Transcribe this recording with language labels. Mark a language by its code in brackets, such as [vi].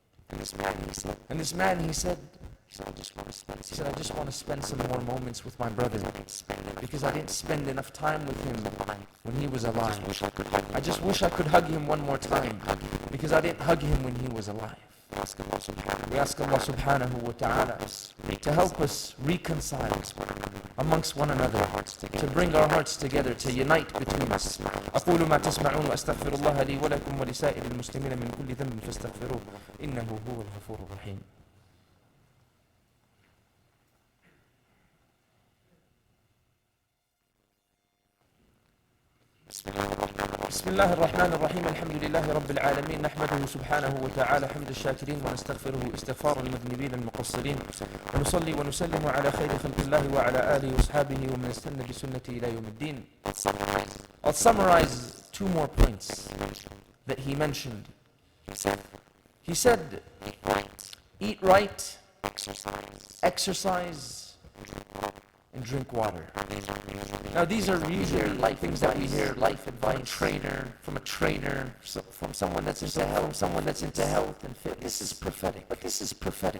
[en] And this man, he said, I just want to spend some more moments with my brother, because I didn't spend enough time with him when he was alive. I just wish I could hug him one more time, because I didn't hug him when he was alive. We ask Allah subhanahu wa ta'ala to help us reconcile amongst one another, to bring our hearts together, to unite between us. [ar] أقول ما تسمعون وأستغفر الله لي ولكم ولسائر المسلمين من كل ذنب فاستغفروه إنه هو الغفور الرحيم. بسم بسم الله الرحمن الرحيم الحمد لله رب العالمين نحمده سبحانه وتعالى حمد الشاكرين ونستغفره استغفار المذنبين المقصرين ونصلي ونسلم على خير خلق الله وعلى آله وأصحابه ومن استنى بسنته إلى يوم الدين. [en] I'll summarize two more points that he mentioned. He said, eat right, exercise, and drink water. Now these are usually things that we hear, life advice from a trainer, from someone that's into health and fitness. This is prophetic. But this is prophetic.